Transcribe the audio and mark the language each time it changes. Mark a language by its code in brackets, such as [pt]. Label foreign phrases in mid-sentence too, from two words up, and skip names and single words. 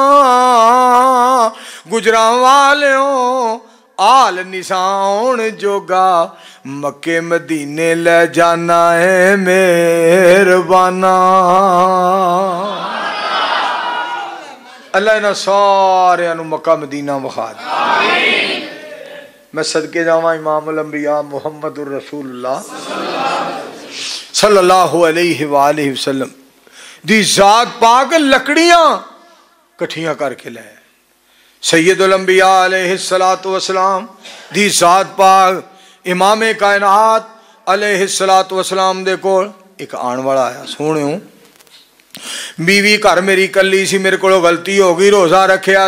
[pa] گجراں والیوں آل نشان جوگا مکے مدینے لے جانا ہے مہربانا اللہ انہاں ساریاں نوں مکہ مدینہ وکھا دے میں صدقے جاواں [ar] إمام الأنبياء محمد رسول الله صلى الله عليه وآله وسلم [pa] دی ذات پاک لکڑیاں کٹھیاں کر کے لے सैयदुल [ar] الأنبياء عليه الصلاة والسلام [pa] دی ذات پاک امامِ کائنات [ar] عليه الصلاة والسلام [pa] دے کول ایک آنے والا آیا سوہݨیو بیوی گھر میری کلی سی میرے کو غلطی ہو گئی روزہ رکھیا